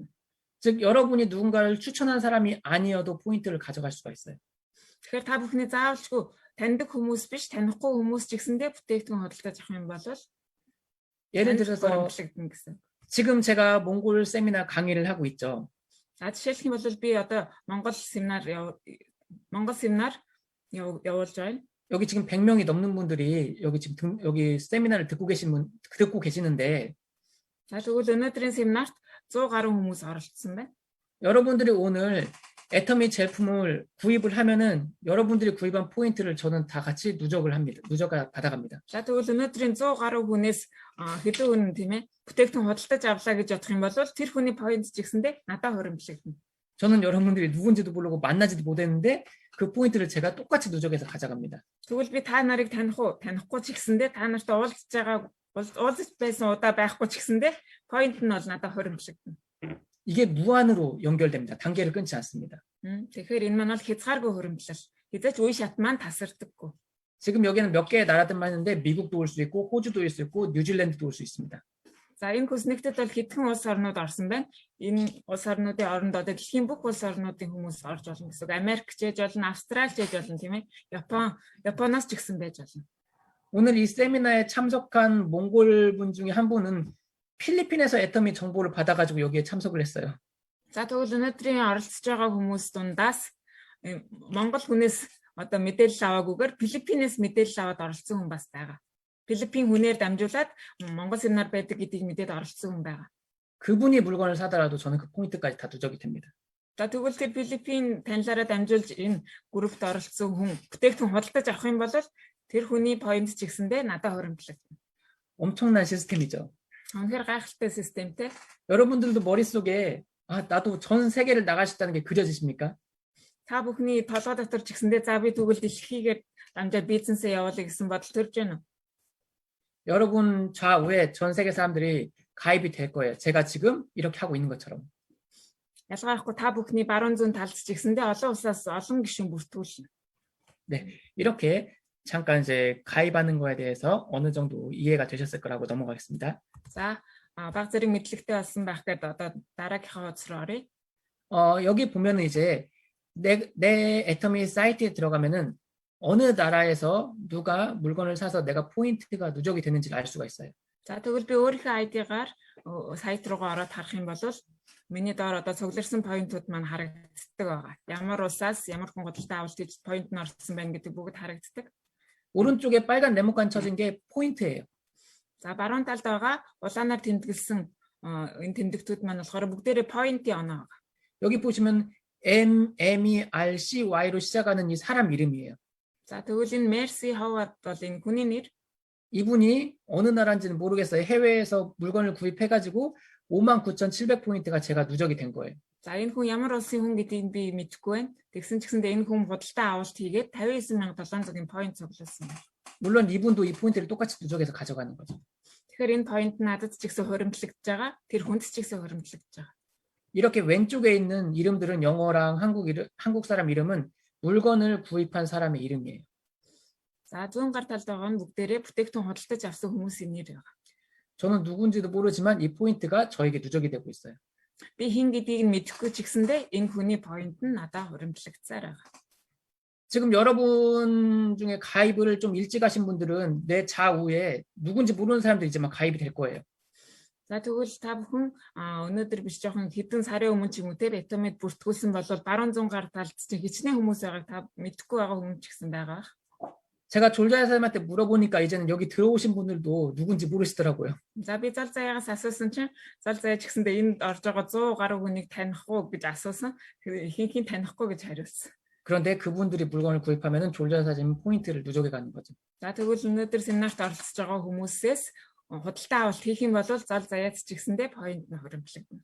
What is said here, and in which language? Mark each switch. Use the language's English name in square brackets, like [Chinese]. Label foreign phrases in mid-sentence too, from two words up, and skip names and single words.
[Korean] 즉 여러분이 누군가를 추천한 사람이 아니어도 포인트를 가져갈 수가 있어요. [Mongolian] Тэгэхээр та бүхний заавалчгүй таньдаг хүмүүс биш, танихгүй хүмүүс ч гэсэндээ бүтээгдэхүүн худалдаж авах юм бол [Korean] 예를 들어서 지금 제가 몽골 세미나 강의를 하고 있죠. [Mongolian] За жишээлх юм бол би одоо Монгол семинар явуулж байна. [Korean] 여기 지금 100명이 넘는 분들이 여기 지금 여기 세미나를 듣고 계시는데 [Mongolian] За тэгвэл өнөөдрийн семинарт 100 гаруй хүмүүс оролцсон байна. [Korean] 여러분들이 오늘 애터미 제품을 구입을 하면은 여러분들이 구입한 포인트를 저는 다 같이 누적을 받아갑니다. [Mongolian] За тэгвэл өнөөдрийн 100 гаруй хүнээс хэдэн хүн тийм ээ бүтээгдэхүүн худалдаж авлаа гэж бодох юм бол тэр хүний поинт ч гэсэндээ надад хуримтлагдана. [Korean] 저는 여러분들이 누군지도 모르고 만나지도 못했는데 그 포인트를 제가 똑같이 누적해서 가져갑니다. [Mongolian] Тэгвэл би та нарыг танихгүй ч гэсэндээ та нартай уулзаж байсан удаа байхгүй ч гэсэндээ поинт нь бол надад хуримтлагдана. [Korean] 이게 무한으로 연결됩니다. 단계를 끊지 않습니다. [Mongolian] Тэгэхээр энэ маань бол хязгааргүй хуримтлал. Хэзээ ч үе шат маань тасардаггүй. [Korean] 지금 여기는 몇 개의 나라들만 있는데 미국도 올 수 있고 호주도 올 수 있고 뉴질랜드도 올 수 있습니다. [Mongolian] За энэ хүснэгтэд бол хэдхэн улс орнууд орсон байна. Энэ улс орнуудын оронд одоо дэлхийн бүх улс орнуудын хүмүүс орж болно гэсэн үг. Америк ч ээж болно, Австрали ч ээж болно тийм ээ. Японоос ч гэсэн байж болно. [Korean] 오늘 이 세미나에 참석한 몽골 분 중에 한 분은 필리핀에서 애터미 정보를 받아가지고 여기에 참석을 했어요. [Mongolian] За тэгвэл өнөөдрийн оролцож байгаа хүмүүс дундаас Монгол хүнээс одоо мэдээлэл аваагүйгээр Филиппинээс мэдээлэл аваад оролцсон хүн бас байгаа. Филиппин хүнээр дамжуулаад Монгол семинар байдаг гэдгийг мэдээд оролцсон хүн байгаа. [Korean] 그분이 물건을 사더라도 저는 그 포인트까지 다 누적이 됩니다. [Mongolian] За тэгвэл тэр Филиппин танилаараа дамжуулж энэ группт оролцсон хүн бүтээгдэхүүн худалдаж авах юм бол тэр хүний поинт ч гэсэндээ надад хуримтлагдана. [Korean] 엄청난 시스템이죠. [Mongolian] үнэхээр гайхалтай системтэй. [Korean] 여러분들도 머릿속에 나도 전 세계를 나갈 수 있다는 게 그려지십니까? [Mongolian] Та бүхний толгой дотор ч гэсэндээ за би тэгвэл дэлхийгээр дамжаад бизнесээ явуулъя гэсэн бодол төрж байна уу? [Korean] 여러분 좌우에 전 세계 사람들이 가입이 될 거예요. 제가 지금 이렇게 하고 있는 것처럼. [Mongolian] ялгаахгүй та бүхний баруун зүүн талд ч гэсэндээ олон улсаас олон гишүүн бүртгүүлнэ. [Korean] 네, 이렇게 잠깐 이제 가입하는 거에 대해서 어느 정도 이해가 되셨을 거라고 넘어가겠습니다. [Mongolian] За баг зэрэг мэдлэгтэй болсон байх гэдэг одоо дараагийнхаа хуудас руу оръё. [Korean] 여기 보면은 이제 내 애터미 사이트에 들어가면은 어느 나라에서 누가 물건을 사서 내가 포인트가 누적이 되는지를 알 수가 있어요. [Mongolian] За тэгвэл би өөрийнхөө ID-гаар сайт руугаа ороод харах юм бол миний доор одоо цугларсан поинтууд маань харагддаг байгаа. Ямар улсаас ямар хүн худалдаа авалт хийж поинт нь орсон байна гэдэг бүгд харагддаг. [Korean] 오른쪽에 빨간 네모칸 쳐진 게 포인트예요. [Mongolian] За баруун талд байгаа улаанаар тэмдэглэсэн энэ тэмдэгтүүд маань болохоор бүгдээрээ поинтын оноо байгаа. [Korean] 여기 보시면 MERCY로 시작하는 이 사람 이름이에요. [Mongolian] За тэгвэл энэ Mercy Howard бол энэ хүний нэр. [Korean] 이분이 어느 나라인지는 모르겠어요. 해외에서 물건을 구입해가지고 59,700포인트가 제가 누적이 된 거예요. [Mongolian] За энэ хүн ямар улсын хүн гэдгийг би мэдэхгүй байна. Тэгсэн ч гэсэндээ энэ хүн худалдаа авалт хийгээд 59700-ийн поинт цуглуулсан байна. [Korean] 물론 이분도 이 포인트를 똑같이 누적해서 가져가는 거죠. [Mongolian] Тэгэхээр энэ поинт надад ч гэсэн хуримтлагдж байгаа. Тэр хүнд ч гэсэн хуримтлагдж байгаа. [Korean] 이렇게 왼쪽에 있는 이름들은 영어랑 한국 사람 이름은 물건을 구입한 사람의 이름이에요. [Mongolian] За зүүн гар талд байгаа нь бүгдээрээ бүтээгдэхүүн худалдаж авсан хүмүүсийн нэр байгаа. [Korean] 저는 누군지도 모르지만 이 포인트가 저에게 누적이 되고 있어요. [Mongolian] Би хэн гэдгийг нь мэдэхгүй ч гэсэндээ энэ хүний поинт нь надад хуримтлагдсаар байгаа. [Korean] 지금 여러분 중에 가입을 좀 일찍 하신 분들은 내 좌우에 누군지 모르는 사람들이 이제 막 가입이 될 거예요. [Mongolian] За тэгвэл та бүхэн өнөөдөр биш жоохон хэдэн сарын өмнө ч юм уу те Atomic бүртгүүлсэн бол баруун зүүн гар талд чинь хичнээн хүмүүс байгааг та мэдэхгүй байгаа хүмүүс ч гэсэн байгаа. [Korean] 제가 졸자야 사람한테 물어보니까 이제는 여기 들어오신 분들도 누군지 모르시더라고요. [Mongolian] За би зал заяагаас асуусан чинь зал заяа ч гэсэндээ энд орж байгаа 100 гаруй хүнийг таних уу гэж асуусан. Тэгэхээр ихэнх нь танихгүй гэж хариулсан. [Korean] 그런데 그분들이 물건을 구입하면은 졸자야 사진 포인트를 누적해 가는 거죠. [Mongolian] За тэгвэл өнөөдөр семинарт оролцож байгаа хүмүүсээс худалдаа авалт хийх юм бол зал заяац ч гэсэндээ поинт нь хуримтлагдана.